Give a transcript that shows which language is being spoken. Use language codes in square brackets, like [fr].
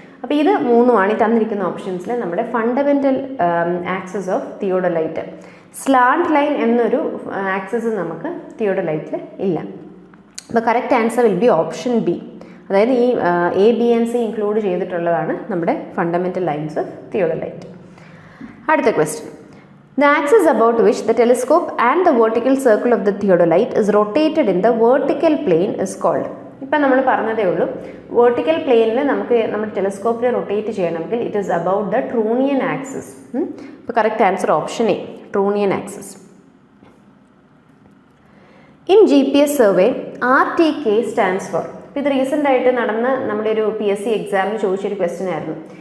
[ml] അപ്പോൾ ഇത് മൂന്നുമാണ് ഈ തന്നിരിക്കുന്ന ഓപ്ഷൻസിൽ നമ്മുടെ fundamental axis of theodolite. Slant line എന്നൊരു ആക്സിസ് നമുക്ക് തിയോഡലൈറ്റിൽ ഇല്ല. അപ്പോൾ [en] correct answer will be option B, [ml] അതായത് ഈ A B and C include ചെയ്തിട്ടുള്ളതാണ് നമ്മുടെ ഫണ്ടമെൻ്റൽ ലൈൻസ് ഓഫ് തിയോഡലൈറ്റ്. അടുത്ത question. [en] The axis about which the telescope and the vertical circle of the theodolite is rotated in the vertical plane is called. [ml] ഇപ്പം നമ്മൾ പറഞ്ഞതേ ഉള്ളൂ, vertical പ്ലെയിനിൽ നമുക്ക് നമ്മുടെ ടെലിസ്കോപ്പിനെ റൊട്ടേറ്റ് ചെയ്യണമെങ്കിൽ [en] It is about the trunnion axis. [ml] ഇപ്പോൾ [en] Correct answer option A, trunnion axis. In GPS survey RTK stands for. [ml] ഇപ്പോൾ ഇത് റീസെൻ്റ് ആയിട്ട് നടന്ന നമ്മുടെ ഒരു PSC എക്സാമിന് ചോദിച്ചൊരു ക്വസ്റ്റ്യൻ ആയിരുന്നു.